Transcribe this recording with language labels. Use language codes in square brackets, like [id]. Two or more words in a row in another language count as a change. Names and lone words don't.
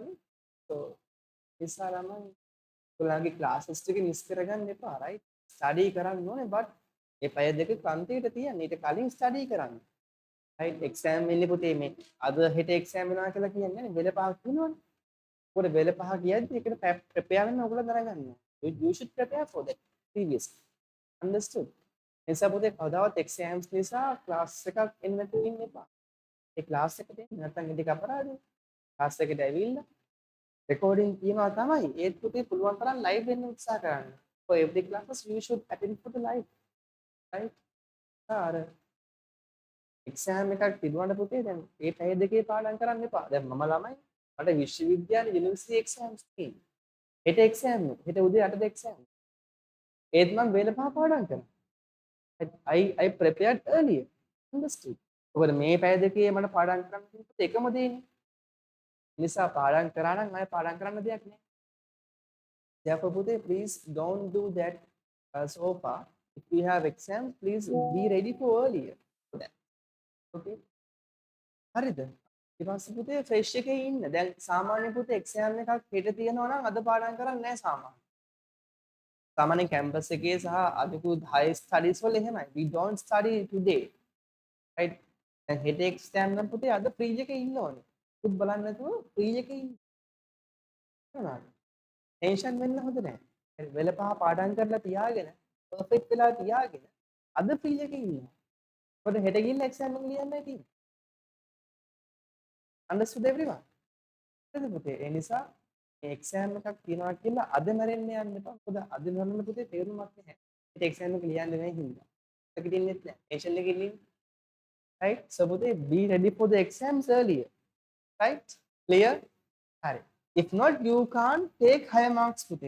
[si] so නිසා ළමයි ඔයාලගේ classes ටික මිස් කරගන්න එපා [en] right study [si] කරන්න ඕනේ but මේ පැය දෙක පන්තියට තියන්න ඊට කලින් study කරන්න [en] right exam [si] වෙන්නේ පුතේ මේ අද හෙට exam වෙනවා කියලා කියන්නේ නේ වෙල පහක් වෙනවනේ. ඔකට වෙල පහ කියද්දි ඒකට prepare වෙන්න ඔයගොල්ලෝ දරගන්න. [en] you should prepare for that previously. understood? [si] එනිසා පුතේ කවදාවත් exams නිසා class එකක් එන්න නැතුව ඉන්න එපා. ඒ class එකට එන්න නැත්නම් ඉතින් අපරාධයි. class එකට ඇවිල්ලා recording තියනවා තමයි ඒත් පුතේ පුළුවන් තරම් live වෙන්න උත්සාහ කරන්න. [en] for every classes you should attend for the live right. [si] අර exam එකක් තිබුණාට පුතේ දැන් මේ පැය දෙකේ පාඩම් කරන්න එපා. දැන් මම ළමයි මට විශ්වවිද්‍යාලේ යුනිවර්සිටි exams තියෙනවා. හෙට exam එක. හෙට උදේ 8ට exam. ඒත් මම වේල පහ පාඩම් කරනවා. [en] I prepared earlier. understood? [si] ඔබට මේ පැය දෙකේ මට පාඩම් කරන්න තියෙන්නේ එකම දේනේ. නිසා පාඩම් කරා නම් ආයෙ පාඩම් කරන්න දෙයක් නෑ. [en] therefore පුතේ please don't do that so far. if you have exams please be ready for earlier for that. [si] okay හරිද? ඊට පස්සේ පුතේ fresh එකේ ඉන්න. දැන් සාමාන්‍ය පුතේ exam එකක් හෙට තියෙනවා නම් අද පාඩම් කරන්නේ නැහැ සාමාන්‍ය. සාමාන්‍ය campus එකේ සහ අනිකුත් [en] high studies [si] වල එහෙමයි. [en] we don't study today. right? [si] දැන් හෙට exam නම් පුතේ අද free එකේ ඉන්න ඕනේ. පුත් බලන්න නැතුව free එකේ ඉන්න. නේද? ටෙන්ෂන් වෙන්න හොඳ නැහැ. වෙල පහ පාඩම් කරලා තියාගෙන perfect වෙලා තියාගෙන අද free එකේ ඉන්නවා. පොඩ හෙට ගිහින් exam එක ලියන්නයි තියෙන්නේ. [en] understood everyone? [si] හරිද පුතේ? ඒ නිසා මේ exam එකක් තියනවා කියලා අද මැරෙන්න යන්න එපා. මොකද අද මැරෙන්න පුතේ තේරුමක් නැහැ. හෙට exam එක ලියන්න නැහැ හින්දා. ඒකට ඉන්නෙත් නැහැ. ටෙන්ෂන් එකකින් ඉන්නේ. [en] right? so පුතේ be ready for the exams earlier. right? Clear? Alright. If not, you can't take higher marks පුතේ.